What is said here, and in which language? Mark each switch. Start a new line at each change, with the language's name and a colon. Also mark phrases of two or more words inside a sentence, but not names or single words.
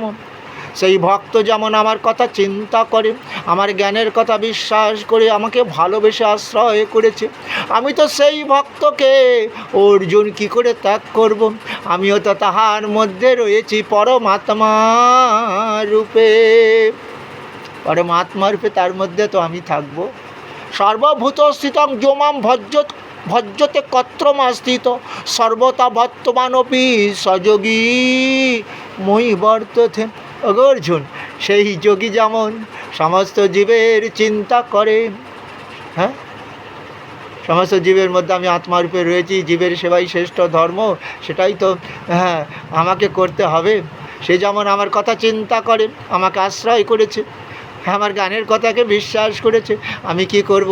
Bangla: সেই ভক্ত যেমন আমার কথা চিন্তা করে, আমার জ্ঞানের কথা বিশ্বাস করে আমাকে ভালোবেসে আশ্রয় করেছে, আমি তো সেই ভক্তকে অর্জুন কি করে ত্যাগ করব? আমিও তো তাহার মধ্যে রয়েছি পরমাত্মা রূপে, পরমাত্মা রূপে তার মধ্যে তো আমি থাকবো।
Sanskrit: সর্বভূত স্থিতং যোমাম ভজ্জতে কত্রমাস্থিত সর্বতা বর্তমানপি সযোগী মই বর্ততে।
Bangla: অর্জুন, সেই যোগী যেমন সমস্ত জীবের চিন্তা করে, হ্যাঁ, সমস্ত জীবের মধ্যে আমি আত্মারূপে রয়েছি, জীবের সেবাই শ্রেষ্ঠ ধর্ম, সেটাই তো হ্যাঁ আমাকে করতে হবে। সে যেমন আমার কথা চিন্তা করে, আমাকে আশ্রয় করেছে, আমার গানের কথাকে বিশ্বাস করেছে, আমি কি করব?